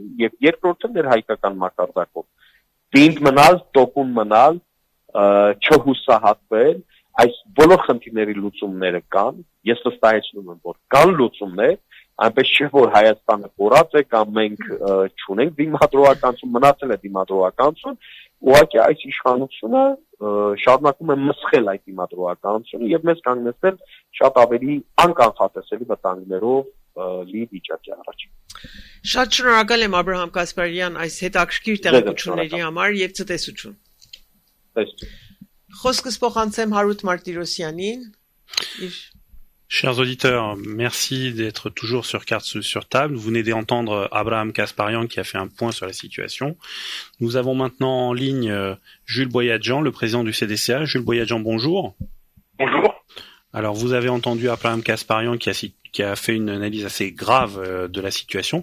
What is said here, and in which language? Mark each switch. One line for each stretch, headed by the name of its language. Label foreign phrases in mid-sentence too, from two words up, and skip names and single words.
Armenian: եւ երկրորդը ներ հայկական մակարդակով դինդ մնալ, տոկուն մնալ, չհուսահատվել, այս բոլոր խնդիրների լուծումները կան, ես վստահեցնում եմ, որ կան լուծումներ, այնպես չէ, որ Հայաստանը կորած է կամ մենք չունենք դիմադրողականություն, մնացել է դիմադրողականություն, ուղղակի այս իշխանությունը շարունակում է մսխել այդ դիմադրողականությունը եւ մեզ կանգնեցնել շատ ավելի անկանխատեսելի վտանգներով լի վիճակի առաջ։ Շատ շնորհակալ եմ Աբրահամ Կասպարյան այս հետաքրքիր տեղեկությունների համար եւ ցտեսություն։ Խոսքս փոխանցեմ Հարութ Մարտիրոսյանին։
French: Chers auditeurs, merci d'être toujours sur Cartes sur table. Vous venez d'entendre Abraham Kasparian qui a fait un point sur la situation. Nous avons maintenant en ligne Jules Boyadjian, le président du CDCA. Jules Boyadjian, bonjour. Bonjour. Alors, vous avez entendu Abraham Kasparian qui a fait une analyse assez grave de la situation.